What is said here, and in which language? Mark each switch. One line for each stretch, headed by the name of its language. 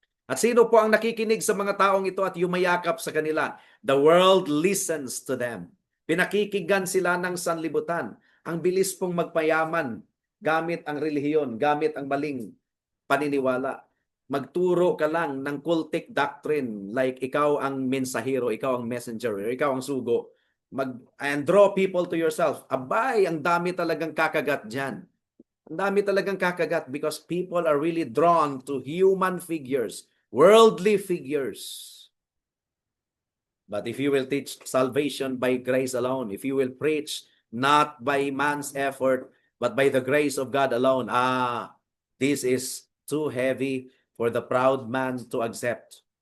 Filipino: At sino po ang nakikinig sa mga taong ito at yumayakap sa kanila?
English: The world listens to them.
Filipino: Pinakikinggan sila ng sanlibutan. Ang bilis pong magpayaman gamit ang relihiyon, gamit ang maling paniniwala. Magturo ka lang ng cultic doctrine like ikaw ang mensahero, ikaw ang messenger, or ikaw ang sugo.
English: And draw people to yourself.
Filipino: Abay, ang dami talagang kakagat dyan. Ang dami talagang kakagat
English: because people are really drawn to human figures, worldly figures. But if you will teach salvation by grace alone, if you will preach not by man's effort, but by the grace of God alone, this is too heavy for the proud man to accept.